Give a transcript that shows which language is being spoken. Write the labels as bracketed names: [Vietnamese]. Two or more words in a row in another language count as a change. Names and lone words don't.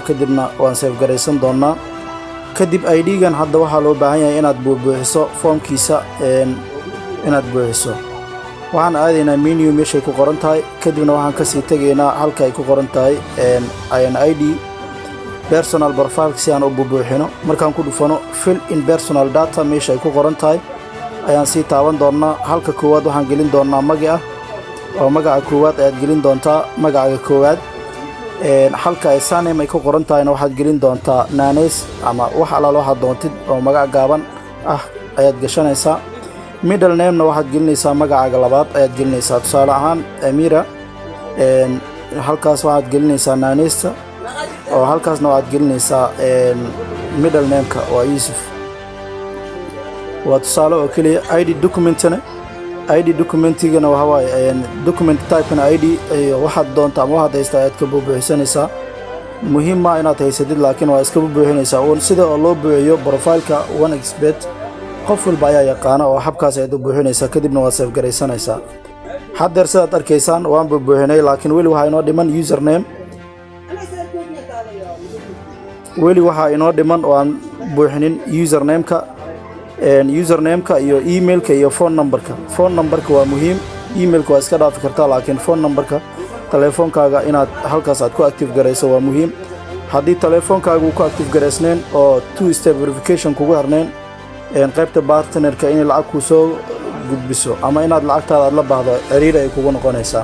[Somali] kadibna waan save garaysan doonaa. kadib ID-gan hadda waxaa loo baahan yahay inaad buuxiso foomkiisa inaad buuxiso. waxaan aadaynaa menu meeshay ku qoran tahay. kadibna waxaan ka sii tegaynaa halka ay ku qoran tahay [English] ID personal profile [Somali] si aan u buuxino. markaan ku dhufano [English] fill in personal data [Somali] meesha ay ku qoran tahay ayaan sii taaban doonaa. halka koowaad waxaan gelin doonaa magaca oo magaca koowaad ayaad gelin doontaa magaca koowaad. halka ay surname ay ku qoran tahayna waxaad gelin doontaa naanays ama wax alaal waxaad doontid oo magac gaaban ah ayaad gashanaysaa. [English] middle name-na [Somali] waxaad gelinaysaa magacaaga labaad ayaad gelinaysaa. tusaale ahaan Amira. halkaas waxaad gelinaysaa naanaysta oo halkaasna waxaad gelinaysaa [English] middle name-ka [Somali] waa Yusuf. waa tusaale oo keliya. ID documentigana waxa waaye [English] document type-na [Somali] ID waxaad doonta ama waxaad haystaa ayaad ka buuxinaysaa. muhiim ma inaad haysatid laakiin waa iska buuxinaysaa. sida oo loo buuxiyo profile-ka 1xbet qof walba ayaa yaqaana oo habkaas ayaad u buuxinaysaa. kadibna waad save garaysanaysaa. haddeer sidaad arkaysaan waan buuxinay laakiin weli waxaa inoo dhiman username. weli waxaa inoo dhiman oo aan buuxinin username-ka iyo email-ka iyo [English] phone number-ka. phone number-ka [Somali] waa muhiim. email-ka waa iska dhaafi kartaa laakiin [English] phone number-ka [Somali] taleefankaaga inaad halkaas aad ku active garayso waa muhiim. haddii taleefankaaga uu ku active garaysnayn oo [English] 2 step verification [Somali] kugu xirnayn qaybta partnerka in lacag ku soo gudbiso ama inaad lacagtaada aad la baahdo xiriir ay kugu noqonaysaa.